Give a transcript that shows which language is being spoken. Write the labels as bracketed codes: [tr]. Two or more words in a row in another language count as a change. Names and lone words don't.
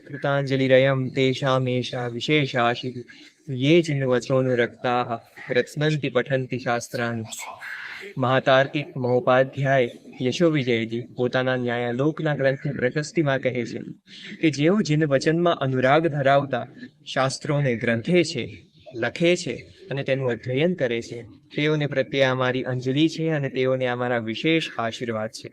[sa] रसाञ्जलिरयं तेषामेषा विशेषाशिः ये जिन्वचोऽनु रक्ताः रत्नन्ति पठन्ति शास्त्राणि। [gu] મહાતાર્કિક મહોપાધ્યાય યશો વિજયજી પોતાના ન્યાયાલોકના ગ્રંથની પ્રશસ્તિમાં કહે છે કે જેઓ જીન વચનમાં અનુરાગ ધરાવતા શાસ્ત્રોને ગ્રંથે છે, લખે છે અને તેનું અધ્યયન કરે છે, તેઓને પ્રત્યે અમારી અંજલિ છે અને તેઓને અમારા વિશેષ આશીર્વાદ છે.